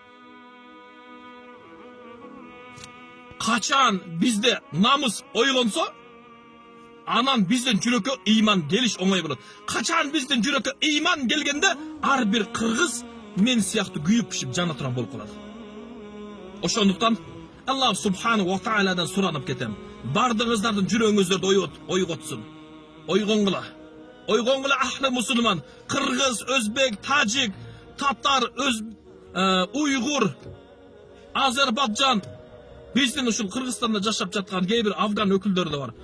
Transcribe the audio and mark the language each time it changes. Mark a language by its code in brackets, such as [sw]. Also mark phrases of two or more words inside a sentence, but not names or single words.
[ky] Качан бизде намыс ойгонсо, анан биздин жүрөккө ыйман келиш оңой болот. Качан биздин жүрөккө ыйман келгенде, ар бир кыргыз мен сыяктуу күйүп пишип жана туран болуп калат. Ошондуктан [ar] الله سبحانه وتعالى [ky] суранып кетем. Бардыгыңыздардын жүрөгүңүздөрдү ойготсун. Ойгоңгула ахлы мусулман, кыргыз, өзбек, тажик, татар, уйгур, Азербайджан, биздин ушул Кыргызстанда жашап жаткан кээ бир афган өкүлдөрү да бар.